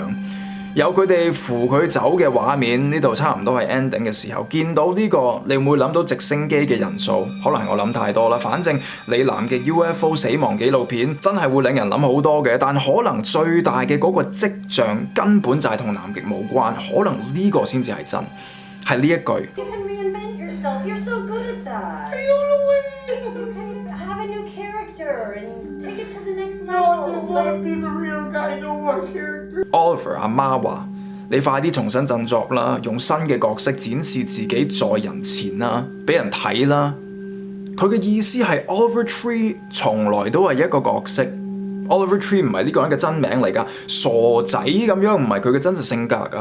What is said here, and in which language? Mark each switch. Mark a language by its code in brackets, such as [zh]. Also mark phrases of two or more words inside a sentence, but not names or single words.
[yue] 有佢哋扶佢走嘅畫面，呢度差唔多係 ending 嘅時候，見到呢個你會唔會諗到直升機嘅人數？可能係我諗太多啦。反正你南極 UFO 死亡紀錄片真係會令人諗好多嘅，但可能最大嘅嗰個跡象根本就係同南極冇關，可能呢個先至係真，係呢一句。 [en] You're so good at that. I don't know way. Have a new character and take it to the next level. No, I just want to be the real guy, no more character. [yue] Oliver 阿媽話：你快啲重新振作啦，用新嘅角色展示自己在人前啦，俾人睇啦。佢嘅意思係 Oliver Tree 從來都係一個角色。Oliver Tree 唔係呢個人嘅真名嚟㗎，傻仔咁樣唔係佢嘅真實性格㗎。